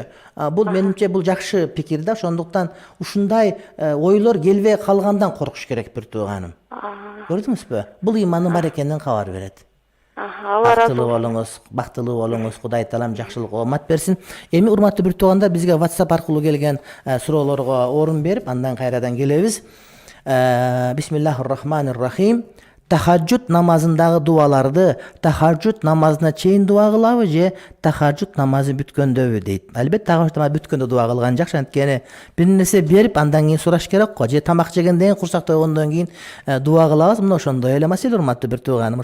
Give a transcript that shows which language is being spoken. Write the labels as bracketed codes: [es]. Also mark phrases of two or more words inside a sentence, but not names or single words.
[ky] Бул менимче бул жакшы пикир да, ошондуктан ушундай ойлор келбей калгандан коркуш керек бир тууганым. Көрдүңүзбү? Бул имандын бар экенинен кабар берет. Бактылуу болуңуз, Кудай таалам жакшылык оомат берсин. Эми урматтуу бир туугандар, бизге WhatsApp аркылуу келген суроолорго орун берип, андан кайрадан келебиз. [ar] بسم الله الرحمن الرحيم. [ky] Тахаджуд намазындагы дуаларды тахаджуд намазына чейин дуа кылабы же тахаджуд намазы бүткөндөбү дейт. Албетте тахаджуд намазы бүткөндө дуа кылган жакшы, анткени бир нерсе берип андан кийин сураш керек го. Же тамак жегенден кийин, курсак тойгондон кийин дуа кылабыз. Мына ошондой эле маселе, урматтуу бир тууганым.